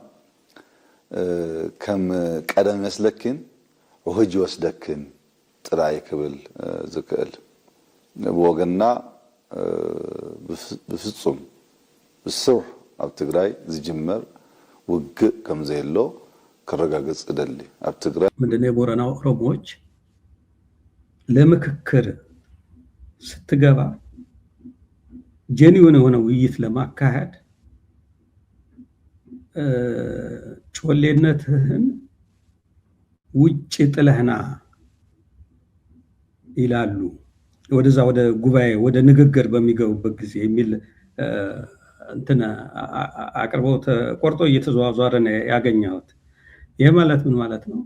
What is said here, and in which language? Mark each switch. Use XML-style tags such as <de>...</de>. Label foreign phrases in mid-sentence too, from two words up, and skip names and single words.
<ti>ከም ቀደም መስለክን ውህጅ ወስደክን ጥራይ ክብል ዝክእል ወገንና በፍጹም ብስሩሕ ኣብ ትግራይ ዝጅመር ውግእ ከም ዘይሎ ከረጋግጽ ደሊ ኣብ ትግራይ</ti> <am>ምንድነው የቦረና ኦሮሞዎች ለምክክር ስትገባ ጄኒውን የሆነ ውይይት ለማካሄድ ጮሌነትህን ውጭ ጥለህና ይላሉ። ወደዛ ወደ ጉባኤ ወደ ንግግር በሚገቡበት ጊዜ የሚል እንትና አቅርበው ተቆርጦ እየተዘዋወረ ነው ያገኘሁት። ይሄ ማለት ምን ማለት ነው?</am>